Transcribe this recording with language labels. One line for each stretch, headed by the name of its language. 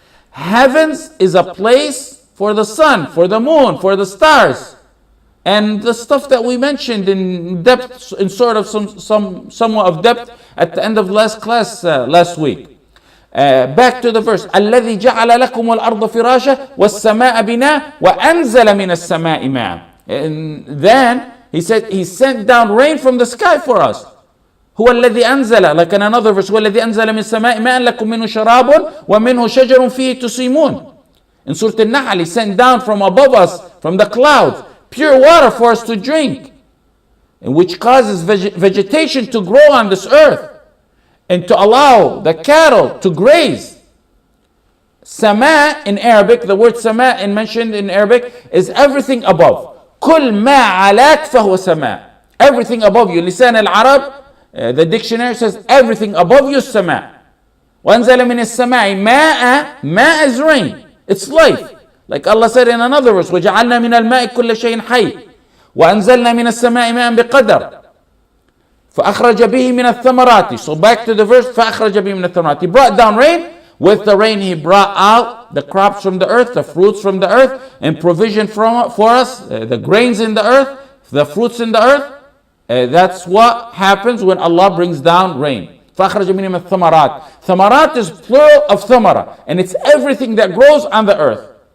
English: Heavens is a place for the sun, for the moon, for the stars, and the stuff that we mentioned in depth, in sort of somewhat of depth at the end of last class last week. Back to the verse.
Arabic: الَّذِي جَعَلَ لَكُمُ الْأَرْضَ فِرَاشًا وَالسَّمَاءَ بِنَاءً وَأَنزَلَ مِنَ السَّمَاءِ مَاءً.
English: And then he said he sent down rain from the sky for us.
Arabic: هو الذي أنزل,
English: like in another verse,
Arabic: هو الذي أنزل من السماء ماء لكم منه شراب ومنه شجر فيه تسيمون.
English: In Surah Al-Nahl, he sent down from above us, from the clouds, pure water for us to drink, and which causes vegetation to grow on this earth and to allow the cattle to graze. Sama in Arabic, the word sama mentioned in Arabic is everything above.
Arabic: كل ما علاك فهو سماء.
English: Everything above you. لسان العرب, the dictionary says everything above you is sama.
Arabic: وأنزل من السماء ماء.
English: ماء is rain. It's life. Like Allah said in another verse,
Arabic: وجعلنا من الماء كل شيء حي وأنزلنا من السماء ماء بقدر فأخرج به من الثمرات.
English: So back to the verse,
Arabic: فأخرج به من الثمرات.
English: He brought down rain With the rain, He brought out the crops from the earth, the fruits from the earth, and provision for us, the grains in the earth, the fruits in the earth. That's what happens when Allah brings down rain.
Arabic: فَأَخْرَجَ مِنْهُمُ الثَّمَرَاتِ.
English: Thamarat is plural of thamara, and it's everything that grows on the earth.